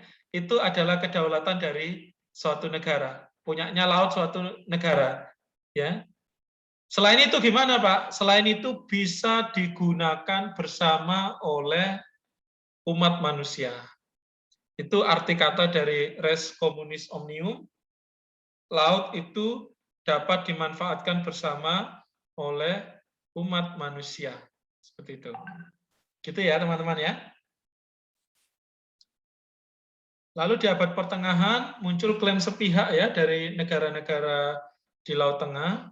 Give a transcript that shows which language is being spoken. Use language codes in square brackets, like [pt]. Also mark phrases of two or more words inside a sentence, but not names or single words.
[id] Itu adalah kedaulatan dari suatu negara, punyanya laut suatu negara. Ya. Selain itu gimana Pak? Selain itu bisa digunakan bersama oleh umat manusia. Itu arti kata dari [la] res communis omnium. [id] Laut itu dapat dimanfaatkan bersama oleh umat manusia. Seperti itu. Gitu ya teman-teman ya. Lalu di abad pertengahan muncul klaim sepihak ya dari negara-negara di Laut Tengah.